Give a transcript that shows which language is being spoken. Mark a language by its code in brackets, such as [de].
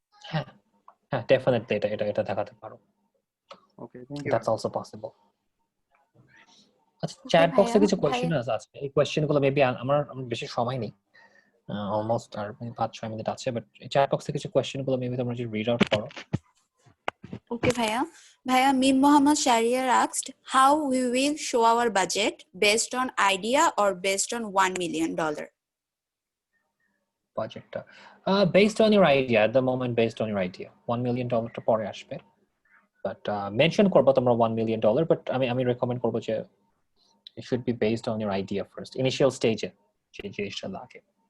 [bn] হ্যাঁ ডেফিনেটলি এটা দেখাতে পারো। [en] Okay, thank you. That's also possible. [bn] আচ্ছা, চ্যাট বক্সে কিছু কোশ্চেন আছে, এই কোশ্চেনগুলো মেবি আমার বেশি সময় নেই, অলমোস্ট আর 5-6 মিনিট আছে, বাট চ্যাট বক্সে কিছু কোশ্চেনগুলো মেবি তোমরা যদি রিড আউট করো। [en] Okay ভাইয়া, Mr.Fahim Shahriar asked, how we will show our budget, based on idea or based on $1 million? Budget based on your idea, at the moment based on your idea, $1 million [bn] টা পরে আসবে, but mention করবো তোমরা $1 million, but আমি recommend করবো যে [en] it should be based on your idea first, initial stage [bn] যে জিনিসটা লাগে।